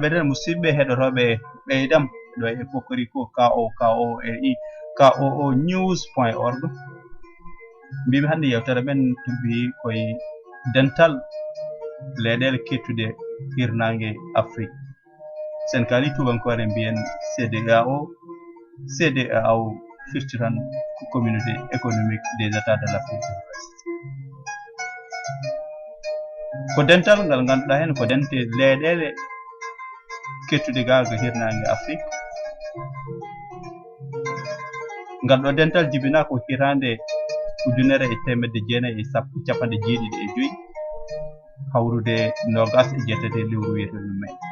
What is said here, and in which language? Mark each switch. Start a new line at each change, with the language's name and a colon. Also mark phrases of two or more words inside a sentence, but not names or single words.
Fula: nden musidɓe heɗotoɓe ɓeydam ɗo e kokori ko KO news.org. mbimi hande yewtere men tumbi koye dental leyɗele kettude hirnangue Afrique. sen kali tubankore mbiyen CEDEAO firti tan ko
French: communauté économique des états de l'Afrique de l'Ouest.
Fula: ko dental ngal ganduɗa hen ko dente leyɗele kettude gaga hirnangue Afrique. ngal ɗo dental jibina ko hirande 1995 hawrude 28 lewru wiyeteɗum Mai.